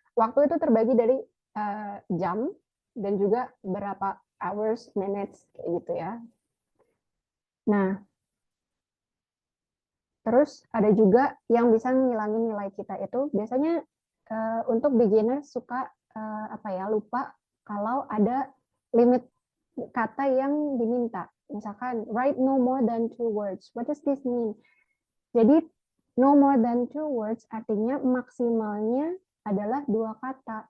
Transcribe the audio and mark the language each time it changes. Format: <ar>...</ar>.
<id>Waktu itu terbagi dari jam dan juga berapa hours, minutes, kayak gitu ya. Nah, terus ada juga yang bisa ngilangin nilai kita itu biasanya untuk beginner suka lupa kalau ada limit kata yang diminta.</id> <en>Misalkan write no more than 2 words. What does this mean?</en> <id>Jadi</id> <en>no more than 2 words</en> <id>artinya maksimalnya adalah 2 kata.</id>